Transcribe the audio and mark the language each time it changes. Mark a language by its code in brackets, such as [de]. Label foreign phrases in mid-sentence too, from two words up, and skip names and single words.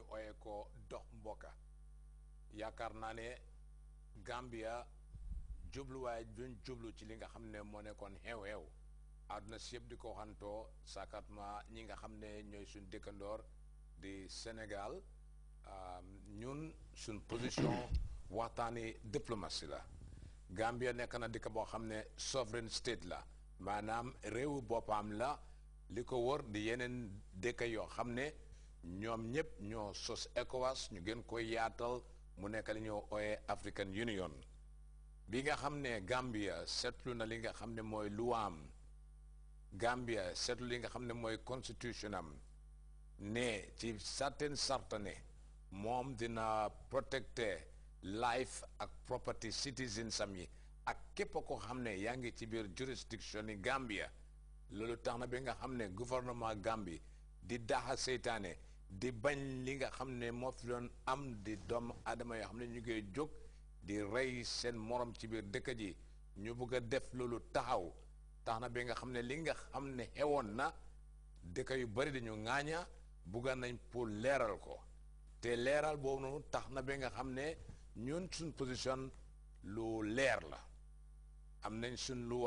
[wo] oyee ko dox mbokka yaakaar naa ne Gambia jubluwaay duñ jublu ci li nga xam ne moo nekkoon xew-xew àdduna si yëpp di ko xantoo sakatma ñi nga xam ne ñooy suñ dëkkandoor di Sénégal ñun suñ position waxtaani diplomatie la Gambia nekk na dëkk boo xam ne [en] sovereign state [wo] la maanaam réewu boppam la li ko wër di yeneen dëkk yoo xam ne ñoom ñëpp ñoo sos ECOWAS ñu gën koy yaatal mu nekk li ñoo ooyee African Union bi nga xam ne Gambia seetlu na li nga xam ne mooy luwaam Gambia seetlu li nga xam ne mooy constitution am ne ci certain sartane moom dina protecte life ak [en] property citizens [wo] am yi ak képp ko xam ne yaa ngi ci biir jurisdiction yi Gambia loolu tax na bi nga xam ne gouvernement Gambie di daxa seytaane di bañ li nga xam ne moo fi doon am di doomu aadama yoo xam ne ñu ngi jóg di rey seen morom ci biir dëkk ji ñu bëgg a def loolu taxaw tax na bi nga xam ne li nga xam ne xewoon na dëkk yu bari dañu ŋaaña bugga nañ pour leeral ko te leeral boobu noonu tax na bi nga xam ne ñun suñ position lu leer la am nañ suñ